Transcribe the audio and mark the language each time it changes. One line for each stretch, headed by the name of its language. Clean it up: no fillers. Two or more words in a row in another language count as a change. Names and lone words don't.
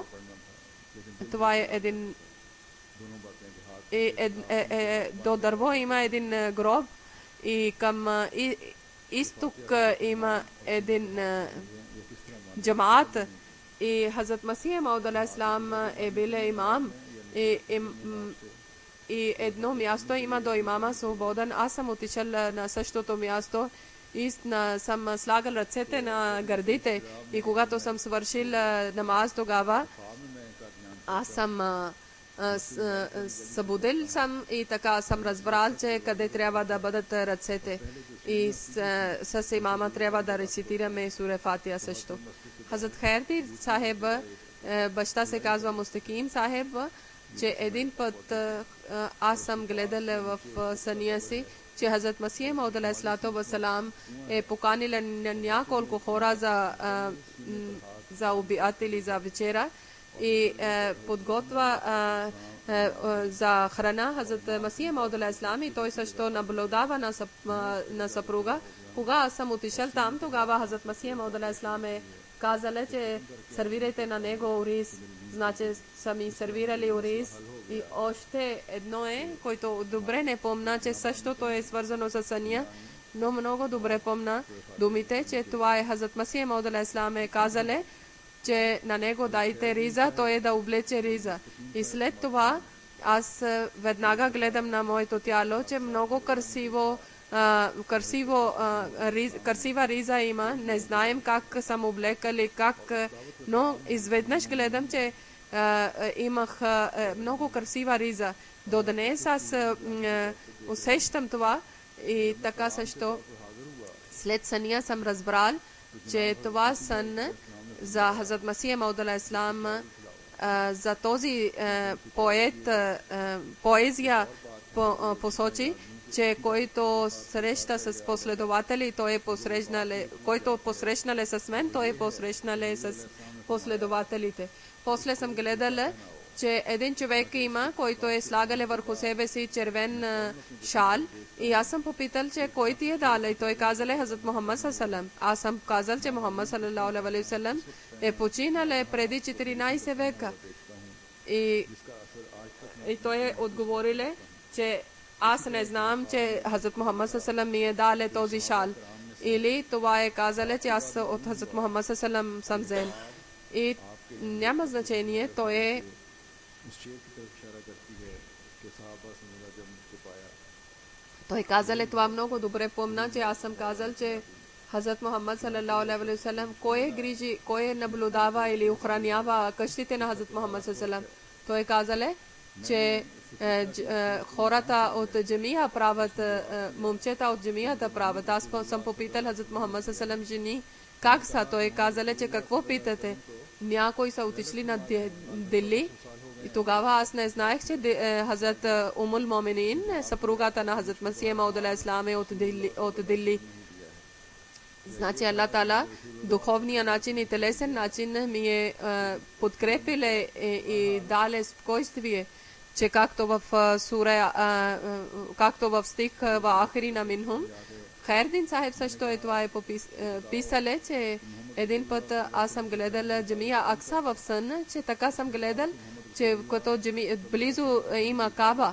Bulgarian: Това е един... до дърво има един гроб и към изток има един джамаат. И Хазрат Масих Мауд
Arabic: عليه السلام
Bulgarian: е бил имам. И едно място има до имама свободен. Аз съм отишъл на същото място и съм слагал ръцете на гърдите. И когато съм свършил намаз тогава, аз съм събудил съм и така съм разбрал, че къде трябва да бъдат ръцете. И с имама трябва да рецитираме сура Фатиха също. Хазрат Хайрди Сахеб, баща се казва Мустаким Сахеб, че един път аз съм гледал в съня си, че Хазрат Масих Мауд
Arabic: عليه السلام
Bulgarian: е поканил на няколко хора за обяд или за вечера и подготвя за храна Хазрат Масих Мауд
Arabic: عليه السلام
Bulgarian: и той също наблюдава на съпруга. Кога аз съм отишъл там, тогава Хазрат Масих Мауд
Arabic: عليه السلام
Bulgarian: е казал, че сервирайте на него ориз. Значи са ми сервирали ориз. И още едно е, който добре не помня, че същото е свързано с съня, но много добре помня думите, че това е Хазрат Масих Мауд
Arabic: عليه السلام
Bulgarian: е казал, че на него дайте риза, той е да облече риза. И след това аз веднага гледам на моето тяло, че много красива риза има. Не знаем как съм облекали, но изведнъж гледам, че имах много красива риза. До днес аз усещам това и така също след съня съм разбрал, че това сън за Хазрат Масих Мауд
Arabic: عليه السلام,
Bulgarian: за този поет, поезия посочи, че който среща с последователи, той е посрещнал, който посрещнал с мен, той е посрещнал с последователите. После съм гледала, че един човек има, който е слагал върху себе си червен шал и аз съм попитал, че кой ти е дал и той казал Хазрат Мухаммад салалам. Аз съм казал, че Мухаммад
Arabic: صلى الله عليه وسلم
Bulgarian: е починал преди 14 века. И той е отговорил, че аз не знам, че Хазрат Мухаммад салалам ми е дал този шал. Или това е казал, че аз от Хазрат Мухаммад салалам съм взел. И няма значение, той е той казал, това много добре помня, че аз съм казал, че Хазрат Мухаммад
Arabic: صلى الله عليه وسلم
Bulgarian: кой наблюдава или охранява къщите на Хазрат Мухаммад салалам. Той казал, че хората от джамия правят, момчета от джамията правят. Аз съм попитал Хазрат Мухаммад салалам жени, как са? Той казал, че какво питате? Някои са отишли на Дили и тогава аз не знаех, че Хазрат Умул Моминин, съпругата на Хазрат Масих Мауд
Arabic: عليه السلام
Bulgarian: е от Дили. Значи Аллах Таала духовния начин и телесен начин ми е подкрепиле и дале спокойствие, че както в сура, както в стих в
Arabic: آخرين منهم,
Bulgarian: Хайрдин Сахеб също е това е писале, че един път аз съм гледал Джамия Акса в сън, че така съм гледал, че като близо има Каба.